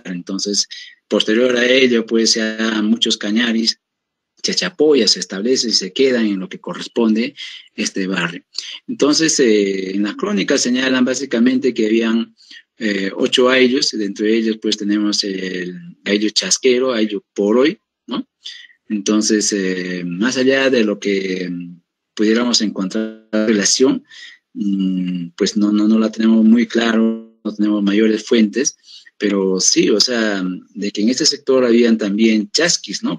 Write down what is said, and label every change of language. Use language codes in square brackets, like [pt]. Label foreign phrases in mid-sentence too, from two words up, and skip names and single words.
[es] Entonces, posterior a ello, pues ya muchos cañaris, Chachapoyas se establece y se quedan en lo que corresponde este barrio. Entonces, en las crónicas señalan básicamente que habían 8 ayllos, dentro de ellos pues tenemos el ayllo chasquero, ayllo poroy, ¿no? Entonces, más allá de lo que pudiéramos encontrar relación, pues no la tenemos muy claro, no tenemos mayores fuentes, pero sí, o sea, de que en este sector habían también chasquis, ¿no?